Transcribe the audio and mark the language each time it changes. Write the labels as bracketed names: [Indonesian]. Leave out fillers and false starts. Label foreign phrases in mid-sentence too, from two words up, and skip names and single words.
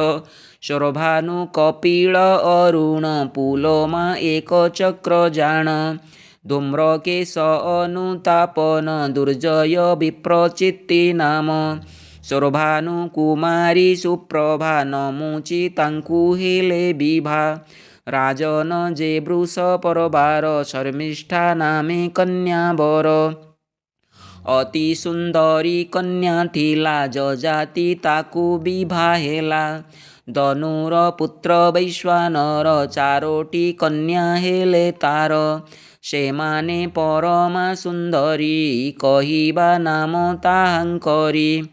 [Odia] ଶୋର୍ଭାନୁ କପିଳ ଅରୁଣ ପୁଲୋମା ଏକ ଚକ୍ରଜାଣ। ଧୂମ୍ରକେଶ ଅନୁତାପନ ଦୁର୍ଜୟ ବିପ୍ରଚିତ୍ତି ନାମ। ଶୋର୍ଭାନୁ କୁମାରୀ ସୁପ୍ରଭା ନମୁଚି ତାଙ୍କୁ ହେଲେ ବିଭା। ରାଜନ ଯେ ବୃଷ ପରବାର शर्मिष्ठा ନାମେ କନ୍ୟା ବର। ଅତି ସୁନ୍ଦରୀ କନ୍ୟା ଥିଲା ଯଯାତି ତାକୁ ବିଭା ହେଲା। ଧନୁର ପୁତ୍ର ବୈଶ୍ୱାନର ଚାରୋଟି କନ୍ୟା ହେଲେ ତାର। ସେମାନେ ପରମା ସୁନ୍ଦରୀ କହିବା ନାମ ତାହାଙ୍କରି।